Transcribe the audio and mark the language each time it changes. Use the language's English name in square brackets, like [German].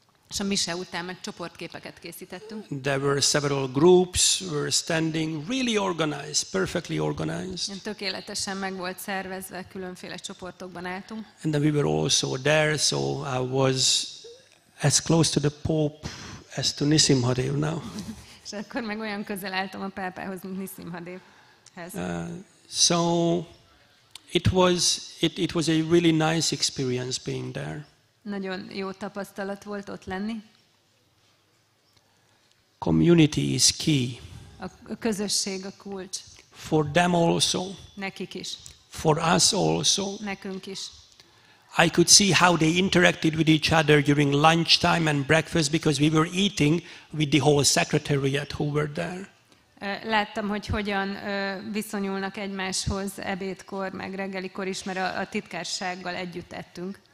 [Hungarian] És a mise után meg csoportképeket készítettünk. [English] There were several groups, were standing, really organized, perfectly organized. [Hungarian] Tökéletesen meg volt szervezve, különféle csoportokban álltunk. [English] And then we were also there, so I was as close to the Pope as to Nṛsimha now. [Hungarian] És akkor meg olyan közel álltam a pápához, mint Nṛsimha Devhez. [English] So it was a really nice experience being there. [Hungarian] Nagyon jó tapasztalat volt ott lenni. [English] Community is key. [Hungarian] A közösség a kulcs. [English] For them also. [Hungarian] Nekik is. [English] For us also. [Hungarian] Nekünk is. [English] I could see how they interacted with each other during lunchtime and breakfast because we were eating with the whole secretariat who were there. [Hungarian] Láttam, hogy hogyan viszonyulnak egymáshoz ebédkor, meg reggelikor is, mert a titkársággal együtt ettünk.